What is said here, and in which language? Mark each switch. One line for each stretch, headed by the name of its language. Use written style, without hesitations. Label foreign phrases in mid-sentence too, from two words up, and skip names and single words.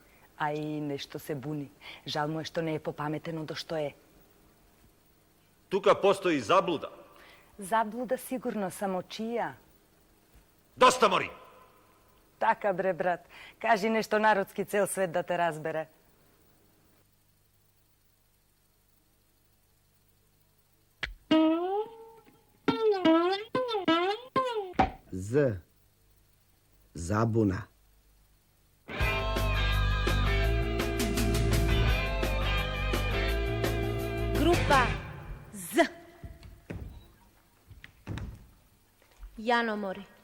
Macedonian: А и нешто се буни. Жал му е што не е попаметено до што е. Тука постои заблуда. Заблуда сигурно, само чија? Доста мори! Така бре, брат. Кажи нешто народски, цел свет да те разбере. Z. Zabuna. Група З. Јаномори.